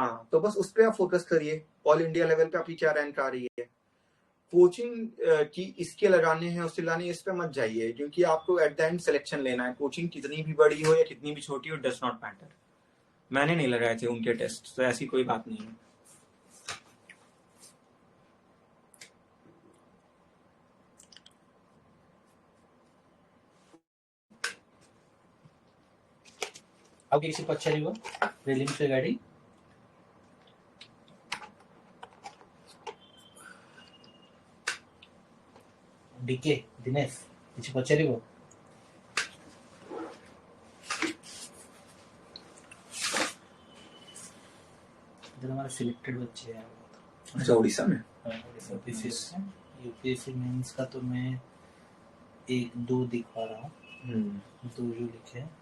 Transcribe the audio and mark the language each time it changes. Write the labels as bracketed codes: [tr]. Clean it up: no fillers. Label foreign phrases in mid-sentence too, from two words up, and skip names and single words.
[hi] हाँ, तो बस उस पर आप फोकस करिए, [en] All India level [hi] पे आपकी क्या रैंक आ रही है। कोचिंग की इसके लगाने हैं उससे लाने, इस पे मत जाइए, क्योंकि आपको [en] at the end selection [hi] लेना है। कोचिंग कितनी भी बड़ी हो या कितनी भी छोटी हो, [en] does not matter. [hi] मैंने नहीं लगाए थे उनके टेस्ट, तो ऐसी कोई बात नहीं है। [or] ଆଉ କିଛି ପଚାରିବ [en] prelims regarding? [or] ଡିକେ ଦିନେଶ କିଛି ପଚାରିବ? [hi] इधर हमारे सिलेक्टेड बच्चे हैं। अच्छा, उड़ीसा में? उड़ीसा पीसीएस में। यूपीएससी मेंस का तो मैं 1-2 दिख पा रहा हूँ, 2 जो लिखे हैं।